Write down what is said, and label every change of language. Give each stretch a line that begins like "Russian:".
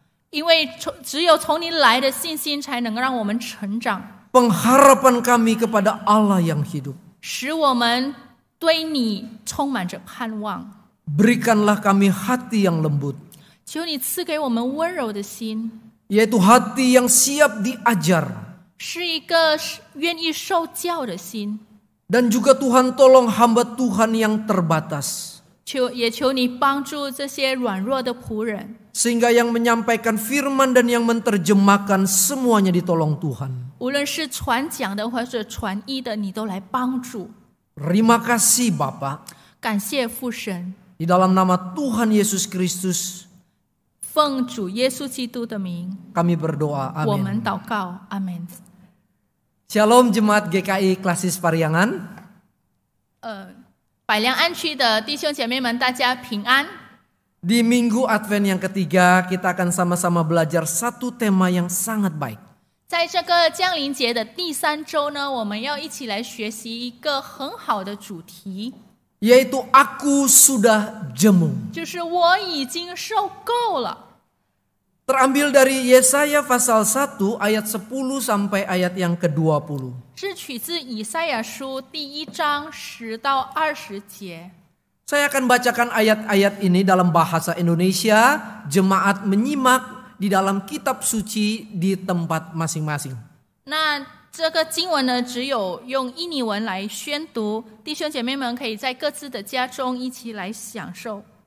Chinese: 因为只有从你来的信心，才能让我们成长，
Indonesian: pengharapan kami kepada Allah yang hidup.
Chinese: 使我们对你充满着盼望。
Indonesian: Berikanlah kami hati yang lembut,
Chinese: 求你赐给我们温柔的心，
Indonesian: yaitu hati yang siap diajar.
Chinese: 是一个愿意受教的心。
Indonesian: Dan juga Tuhan tolong hamba Tuhan yang terbatas,
Chinese: 也求你帮助这些软弱的仆人，
Indonesian: sehingga yang menyampaikan firman dan yang menerjemahkan semuanya ditolong Tuhan.
Chinese: 无论是传讲的或者传译的，你都来帮助。
Indonesian: Terima kasih Bapa,
Chinese: 感谢父神，
Indonesian: di dalam nama Tuhan Yesus Kristus
Chinese: 奉主耶稣基督的名，
Indonesian: kami berdoa,
Chinese: 我
Indonesian: amin.
Chinese: 们祷告，阿门。
Indonesian: Shalom Jemaat GKI Klasis Pariangan.
Chinese: 百良安区的弟兄姐妹们，大家平安。
Indonesian: Di Minggu Advent yang ketiga, kita akan sama-sama belajar satu tema yang sangat baik.
Chinese: 在这个降临节的第3周呢，我们要一起来学习一个很好的主题，
Indonesian: Yaitu aku sudah jemu.
Chinese: 就是我已经受够了。
Indonesian: Terambil dari Yesaya pasal 1 ayat 10 sampai ayat yang ke-20.
Chinese: 是取自以赛亚书第1章10到20节。
Indonesian: Saya akan bacakan ayat-ayat ini dalam bahasa Indonesia. Jemaat menyimak di dalam kitab suci di tempat masing-masing.
Chinese: 那这个经文呢，只有用印尼文来宣读，弟兄姐妹们可以在各自的家中一起来享受。